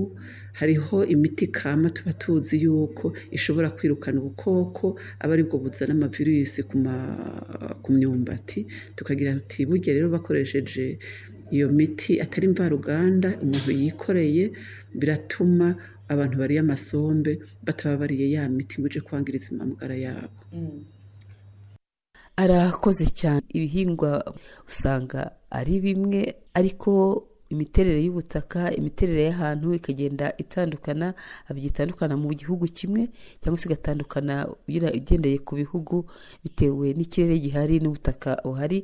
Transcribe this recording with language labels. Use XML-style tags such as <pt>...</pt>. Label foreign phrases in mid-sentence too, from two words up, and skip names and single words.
<rn>Hariho imiti kama tuba tuzi yuko ishobora kwirukana ubukoko aba aribwo buzana amavirusi ku myumbati. Tukagira tuti burya rero bakoresheje iyo miti atari mvaruganda umuntu yikoreye biratuma abantu bariye amasombe bataba bariye ya miti ngo ije kwangiriza amagara yabo. Arakoze cyane.</rn> <rw>Ibihingwa usanga ari bimwe ariko imiterere y'ubutaka, imiterere y'ahantu ikagenda itandukana, abigitandukana mu gihugu kimwe cyangwa se igatandukana ugendeye ku bihugu bitewe n'ikirere gihari n'ubutaka buhari.</rw>